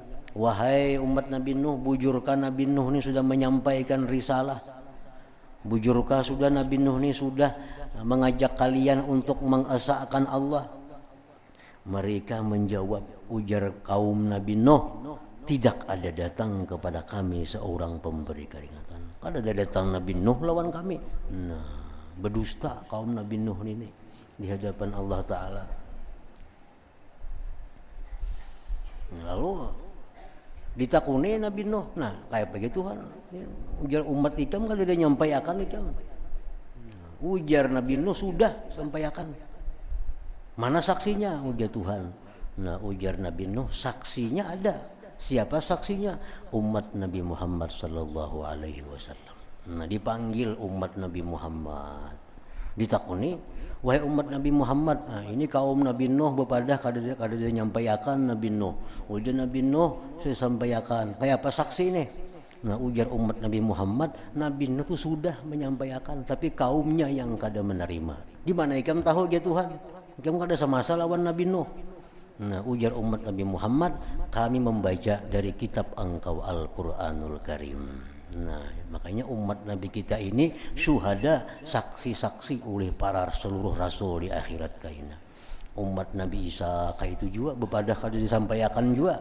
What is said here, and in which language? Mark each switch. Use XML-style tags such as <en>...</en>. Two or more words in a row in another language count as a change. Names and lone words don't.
<id>Wahai umat Nabi Nuh, bujurkah Nabi Nuh ini sudah menyampaikan risalah? Bujurkah sudah Nabi Nuh ini sudah mengajak kalian untuk mengesahkan Allah? Mereka menjawab, ujar kaum Nabi Nuh, tidak ada datang kepada kami seorang pemberi peringatan.</id> <bjn>Kada ada datang Nabi Nuh lawan kami. Nah, berdusta kaum Nabi Nuh ini di hadapan Allah Ta'ala. Lalu ditakuni Nabi Nuh. Nah, kayak begitu kan. Ujar umat ikam kada ada nyampaikan ikam. Ujar Nabi Nuh sudah sampaikan. Mana saksinya? Ujar Tuhan. Nah, ujar Nabi Nuh, saksinya ada.</bjn> <id>Siapa saksinya? Umat Nabi Muhammad</id> <ar>sallallahu alaihi wasallam.</ar> <bjn>Nah, dipanggil umat Nabi Muhammad. Ditakuni, wahai umat Nabi Muhammad, nah ini kaum Nabi Nuh bepadah kada nyampaikan Nabi Nuh. Ujar Nabi Nuh, saya sampaikan. Kayak apa saksi ini? Nah, ujar umat Nabi Muhammad, Nabi Nuh itu sudah menyampaikan, tapi kaumnya yang kada menerima. Di mana ikam tahu ya Tuhan? Ikam kada semasa lawan Nabi Nuh. Nah, ujar umat Nabi Muhammad,</bjn> <id>kami membaca dari kitab engkau Al-Quranul Karim. Nah, makanya umat Nabi kita ini syuhada, saksi-saksi oleh para seluruh rasul di akhirat kaina.</id> <bjn>Umat Nabi Isa kayak itu juga bepadah kada disampaikan juga.</bjn>